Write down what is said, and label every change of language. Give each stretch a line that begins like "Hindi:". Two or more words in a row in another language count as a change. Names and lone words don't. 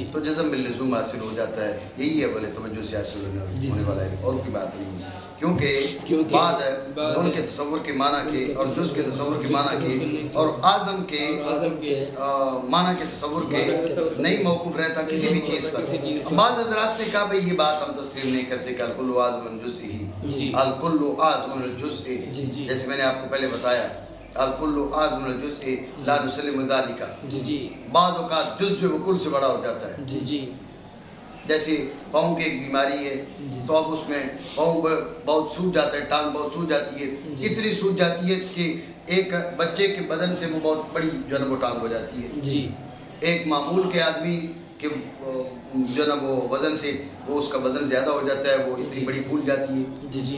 Urdu: تو
Arabic: جزم باللزوم
Urdu: حاصل ہو جاتا ہے. یہی ہے بولے توجہ سے حاصل ہونے والا ہے, اور کی بات نہیں. کیونکہ بعد کل کے تصور کے معنی کے اور جز کے تصور کے معنی کے اور اعظم کے معنی کے تصور کے نہیں موقوف رہتا کسی بھی چیز پر. بعض حضرات نے کہا بھئی یہ بات ہم تسلیم نہیں کرتے کہ
Arabic: الکل اعظم من جزئہ, الکل اعظم من الجزء.
Urdu: جیسے میں نے آپ کو پہلے بتایا
Arabic: الکل اعظم من الجزء لا نسلم ذلک.
Urdu: بعض اوقات جز جو کل سے بڑا ہو جاتا ہے. جیسے پاؤں کی ایک بیماری ہے تو اب اس میں پاؤں بہت سوج جاتا ہے, ٹانگ بہت سوج جاتی ہے, اتنی سوج جاتی ہے کہ ایک بچے کے بدن سے وہ بہت بڑی جو ہے نا وہ ٹانگ ہو جاتی ہے. ایک معمول کے آدمی کے جو ہے نا وہ وزن سے وہ اس کا وزن زیادہ ہو جاتا ہے, وہ اتنی بڑی پھول جاتی ہے.